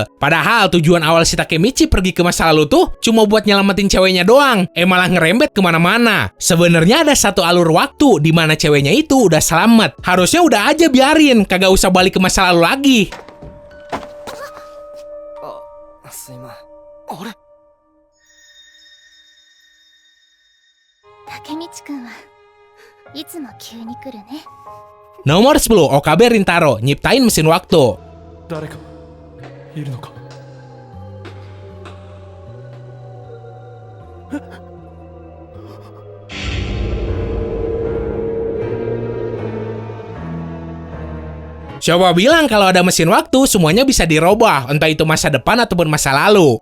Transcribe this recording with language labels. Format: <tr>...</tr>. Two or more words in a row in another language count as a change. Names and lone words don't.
<id>Padahal tujuan awal si Takemichi pergi ke masa lalu tuh cuma buat nyelamatin ceweknya doang. Malah ngerembet kemana-mana. Sebenarnya ada satu alur waktu di mana ceweknya itu udah selamat. Harusnya udah aja biarin, kagak usah balik ke masa lalu lagi.</id> <ja>Takemichi-kunはいつも急に来るね</ja> <id>Nomor 10, Okabe Rintaro nyiptain mesin waktu. Coba bilang kalau ada mesin waktu, semuanya bisa dirubah, entah itu masa depan ataupun masa lalu.</id>